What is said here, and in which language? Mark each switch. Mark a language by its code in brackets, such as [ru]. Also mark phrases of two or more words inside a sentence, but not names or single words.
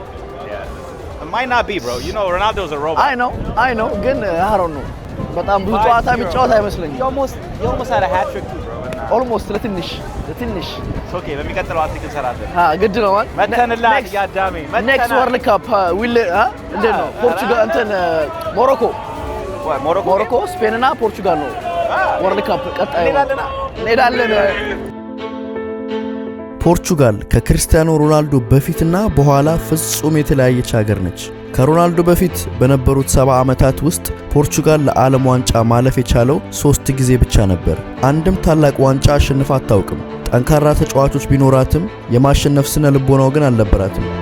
[en] It might not be, bro. You know Ronaldo's a robot. I know [am] ግን [en] I don't know [am] በጣም ብዙ ጨዋታ የሚጫወት አይመስለኝም [en] You almost had a hat trick too, bro. [am] almost ለትንሽ [en] It's okay. [am] በሚቀጥለው አትሪክ እንሰራለን ግድ ነው ማለት መተንላል ያዳሜ [en] next world cup will [am] እንዴት ነው ፖርቹጋል እንትን ሞሮኮ ስፔን እና ፖርቹጋል ነው [en] world cup [am] ቀጣይ እንሄዳለን ፖርቹጋል ከክርስቲያኖ ሮናልዶ በፊትና በኋላ ፍጹም የተለያየች ሀገር ነች። ከሮናልዶ በፊት በነበሩት 70 ዓመታት ውስጥ ፖርቹጋል ለዓለም ዋንጫ ማለፍ የቻለው 3 ጊዜ ብቻ ነበር። አንድም ታላቅ ዋንጫ አሸንፋ አታውቅም። ጠንካራ ተጫዋቾች ቢኖራትም የማሸነፍ ስነ ልቦናው ግን አልነበራትም።